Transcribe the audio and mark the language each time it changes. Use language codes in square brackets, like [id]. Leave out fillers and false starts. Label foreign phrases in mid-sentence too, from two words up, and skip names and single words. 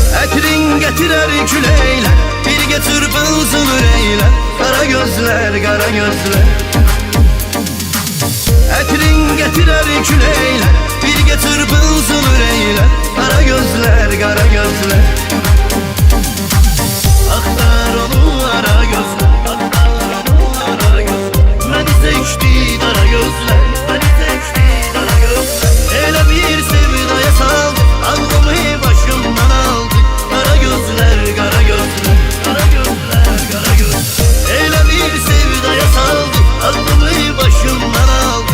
[az] Ətrin gətirər küləklər, birgə çırpınsın ürəklər, qara gözlər, qara gözlər. Ətrin gətirər küləklər, birgə çırpınsın ürəklər, qara gözlər, qara gözlər. Axtar onu ara gözlər, [tr] seçti dara gözler, beni seçti dara gözler. [az] Elə bir sevdaya saldı, ağlımı başımdan aldı. [tr] Kara gözler, kara gözler, kara gözler, kara gözler. [az] Elə bir sevdaya saldı, ağlımı başımdan aldı.